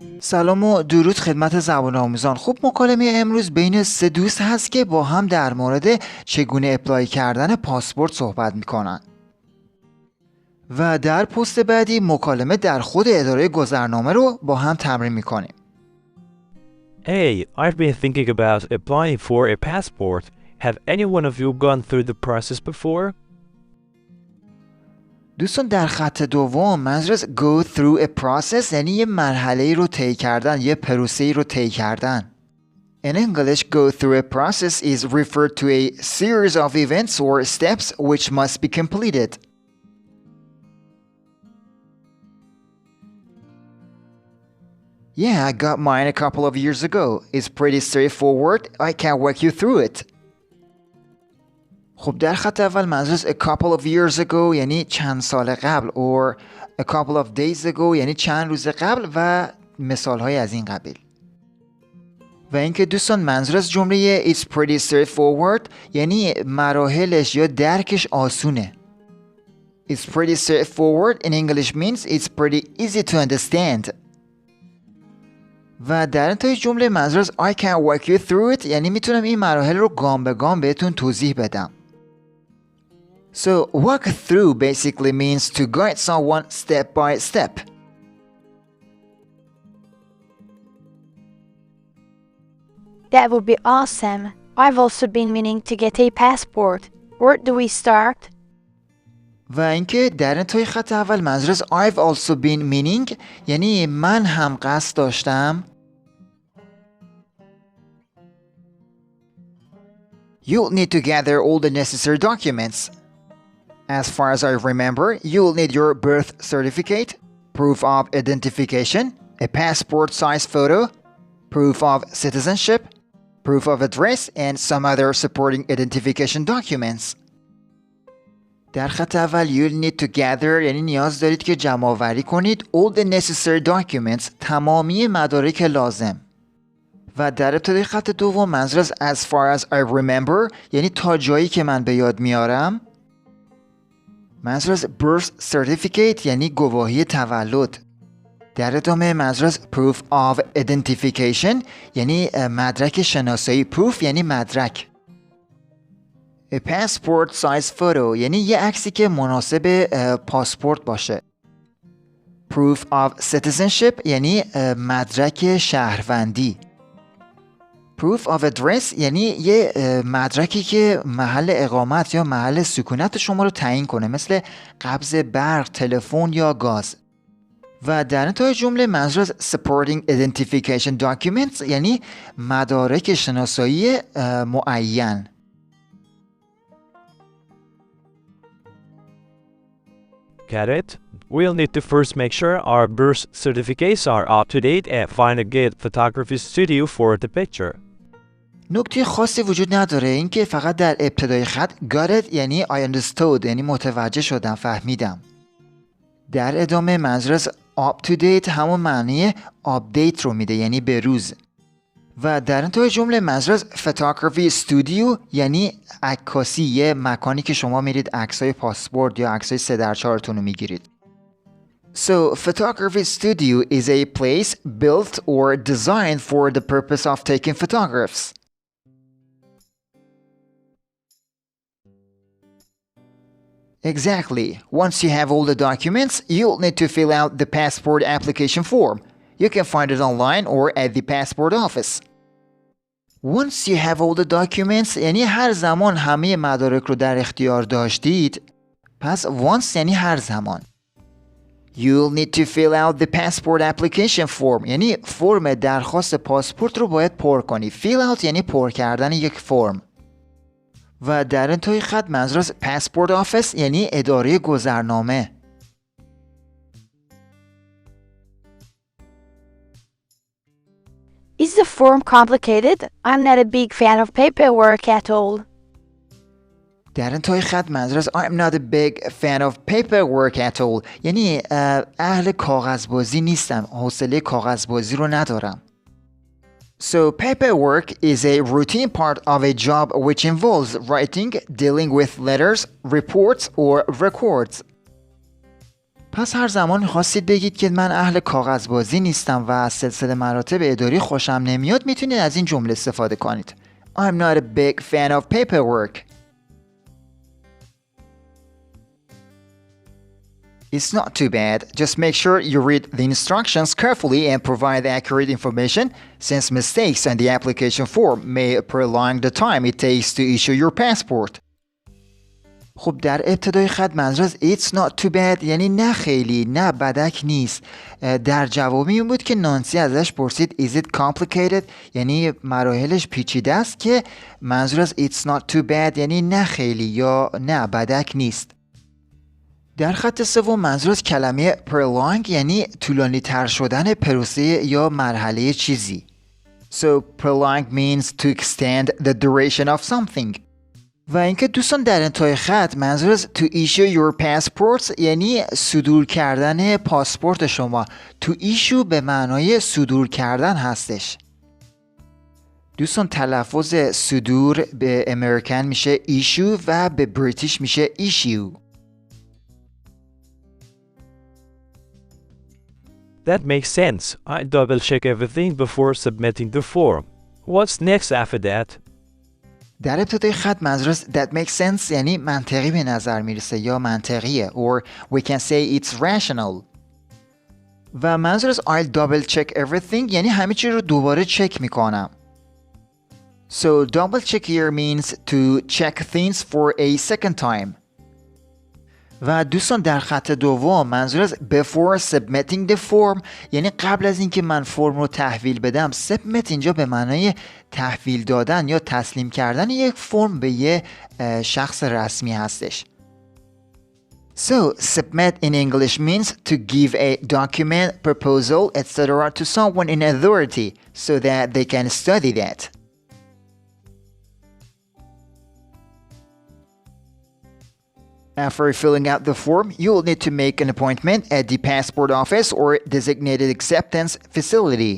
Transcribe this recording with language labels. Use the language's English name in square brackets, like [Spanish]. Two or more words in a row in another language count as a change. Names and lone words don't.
[Persian] سلام و درود خدمت زبان آموزان. خب مکالمه امروز بین سه دوست هست که با هم در مورد چگونه اپلای کردن پاسپورت صحبت میکنن. و در پست بعدی مکالمه در خود اداره گذرنامه رو با هم تمرین میکنیم. [English] Hey, I've been thinking about applying for a passport. Have any one of you gone through the process before? [Persian] دوستان در خط دوم منظور از [English] go through a process [Persian] یعنی یه مرحله رو طی کردن، یه پروسه‌ای رو طی کردن. [English] In English, go through a process is referred to a series of events or steps which must be completed. Yeah, I got mine a couple of years ago. It's pretty straightforward. I can walk you through it. [Persian] خب در خط اول منظور از [English] a couple of years ago [Persian] یعنی چند سال قبل [English] or a couple of days ago [Persian] یعنی چند روز قبل و مثالهای از این قبیل. و اینکه دوستان منظور از جمله [English] it's pretty straightforward [Persian] یعنی مراحلش یا درکش آسونه. [English] It's pretty straightforward in English means it's pretty easy to understand. [Persian] و در انتهای جمله منظور از [English] I can walk you through it [Persian] یعنی میتونم این مراحل رو گام به گام بهتون توضیح بدم. [English] So walk through basically means to guide someone step by step. That would be awesome. I've also been meaning to get a passport. Where do we start? [Persian] و اینکه در انتهای خط اول منظور از [English] I've also been meaning [Persian] یعنی من هم قصد داشتم. [English] You'll need to gather all the necessary documents. As far as I remember, you'll need your birth certificate, proof of identification, a passport size photo, proof of citizenship, proof of address, and some other supporting identification documents. [Persian] در خط اول [English] you'll need to gather [Persian] یعنی نیاز دارید که جمع آوری کنید [English] all the necessary documents [Persian] تمامی مدارک لازم. و در ابتدای خط دوم منظور از [English] as far as I remember [Persian] یعنی تا جایی که من به یاد میارم. منظور از [English] birth certificate [Persian] یعنی گواهی تولد. در ادامه منظور از [English] proof of identification [Persian] یعنی مدرک شناسایی. proof یعنی مدرک. [English] A passport size photo [Persian] یعنی یه عکسی که مناسب پاسپورت باشه. [English] Proof of citizenship [Persian] یعنی مدرک شهروندی. [English] Proof of address [Persian] یعنی یه مدرکی که محل اقامت یا محل سکونت شما رو تعیین کنه مثل قبض برق، تلفن یا گاز. و در انتهای جمله منظور از [English] supporting identification documents [Persian] یعنی مدارک شناسایی معین. [English] Get it? We'll need to first make sure our birth certificates are up to date and find a good photography studio for the picture. [Persian] نکته خاصی وجود نداره اینکه فقط در ابتدای خط [English] got it [Persian] یعنی [English] I understood [Persian] یعنی متوجه شدم، فهمیدم. در ادامه منظور از [English] up to date [Persian] همون معنی update رو میده یعنی به روز. و در انتهای جمله منظور از [English] photography studio [Persian] یعنی عکاسی، یه مکانی که شما میرید عکسای پاسپورت یا عکسای 3x4 رو میگیرید. [English] So, photography studio is a place built or designed for the purpose of taking photographs. Exactly. Once you have all the documents, you'll need to fill out the passport application form. You can find it online or at the passport office. Once you have all the documents [Persian] یعنی هر زمان همه مدارک رو در اختیار داشتید. پس once یعنی هر زمان. [English] You'll need to fill out the passport application form [Persian] یعنی فرم درخواست پاسپورت رو باید پر کنی. [English] Fill out [Persian] یعنی پر کردن یک فرم. و در انتهای خط منظور از [English] passport office [Persian] یعنی اداره گذرنامه. [English] Is the form complicated? I'm not a big fan of paperwork at all. [Persian] در انتهای خط منظور از [English] I'm not a big fan of paperwork at all [Persian] یعنی اهل کاغذبازی نیستم، حوصله کاغذبازی رو ندارم. [English] So paperwork is a routine part of a job which involves writing, dealing with letters, reports or records. [Persian] پس هر زمان میخواستید بگید که من اهل کاغذبازی نیستم و از سلسله مراتب اداری خوشم نمیاد، میتونید از این جمله استفاده کنید. [English] I'm not a big fan of paperwork. It's not too bad. Just make sure you read the instructions carefully and provide accurate information, since mistakes on the application form may prolong the time it takes to issue your passport. [Persian] خب در ابتدای خط منظور از [English] It's not too bad [Persian] یعنی نه خیلی، نه بدک نیست. در جوابی این بود که نانسی ازش پرسید [English] Is it complicated؟ [Persian] یعنی مراحلش پیچیده است، که منظور از [English] It's not too bad [Persian] یعنی نه خیلی یا نه بدک نیست. در خط سوم منظور از کلمه prolong یعنی طولانی تر شدن پروسه یا مرحله چیزی. [English] So prolong means to extend the duration of something. [Persian] و اینکه دوستان در انتهای خط منظور از [English] to issue your passports [Persian] یعنی صدور کردن پاسپورت شما. [English] to issue [Persian] به معنای صدور کردن هستش. دوستان تلفظ صدور به امریکن میشه issue و به بریتیش میشه issue. [English] That makes sense. I double check everything before submitting the form. What's next after that? [Persian] در ابتدای خط منظور از [English] that makes sense [Persian] یعنی منطقی به نظر میرسه یا منطقیه [English] or we can say it's rational. [Persian] و منظور از [English] I'll double check everything [Persian] یعنی همه چی رو دوباره چک میکنم. [English] So double check here means to check things for a second time. [Persian] و دوستان در خط دوم منظور از [English] before submitting the form [Persian] یعنی قبل از اینکه من فرم رو تحویل بدم. submit اینجا به معنای تحویل دادن یا تسلیم کردن یک فرم به یه شخص رسمی هستش. [English] So submit in English means to give a document, proposal, etc. to someone in authority so that they can study that. After filling out the form, you will need to make an appointment at the passport office or designated acceptance facility.